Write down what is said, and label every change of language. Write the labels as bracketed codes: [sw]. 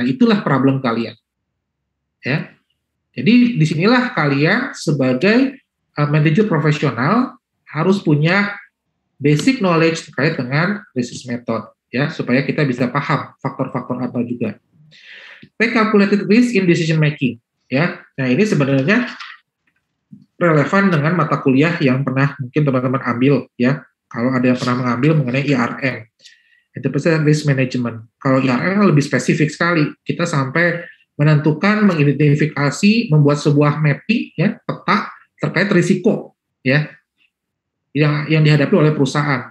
[id] Nah, itulah problem kalian. Ya. Jadi disinilah kalian sebagai manajer profesional harus punya basic knowledge terkait dengan research method ya, supaya kita bisa paham faktor-faktor apa juga. [en] Take calculated risk in decision making [id] ya. Nah, ini sebenarnya relevan dengan mata kuliah yang pernah mungkin teman-teman ambil ya. Kalau ada yang pernah mengambil mengenai IRM. Enterprise Risk Management. Kalau IRM lebih spesifik sekali. Kita sampai menentukan, mengidentifikasi, membuat sebuah mapping, ya, peta terkait risiko, ya, yang dihadapi oleh perusahaan.